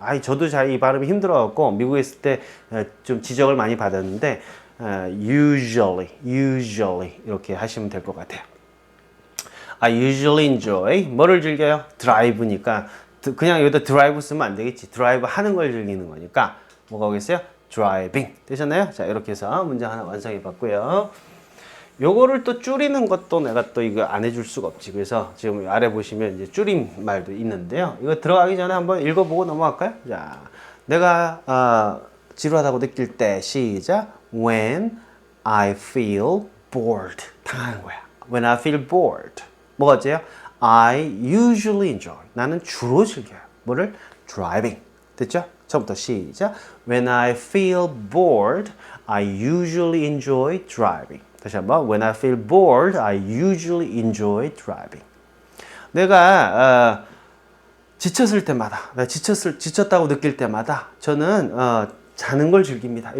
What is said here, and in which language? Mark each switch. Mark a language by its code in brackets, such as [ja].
[ko] 저도 잘 이 발음이 힘들어갖고 미국에 있을 때 좀 지적을 많이 받았는데 usually 이렇게 하시면 될 것 같아요. [en] I usually enjoy [ko] 뭐를 즐겨요? 드라이브니까 그냥 여기다 드라이브 쓰면 안 되겠지. 드라이브 하는 걸 즐기는 거니까 뭐가 오겠어요? driving 되셨나요? 자, 이렇게 해서 문장 하나 완성해 봤고요. 요거를 또 줄이는 것도 내가 또 이거 안 해줄 수가 없지. 그래서 지금 아래 보시면 이제 줄임 말도 있는데요. 이거 들어가기 전에 한번 읽어보고 넘어갈까요? 자, 내가 지루하다고 느낄 때 시작. [en] When I feel bored [ko] 당하는 거야. [en] When I feel bored [ko] 뭐가 어째요? [en] I usually enjoy [ko] 나는 주로 즐겨요. 뭐를? driving 됐죠? 처음부터 시작. [en] When I feel bored I usually enjoy driving [ko] 다시 한번 [en] When I feel bored, I usually enjoy driving. [ko] 내가 지쳤을 때마다, 지쳤다고 느낄 때마다 저는 자는 걸 즐깁니다.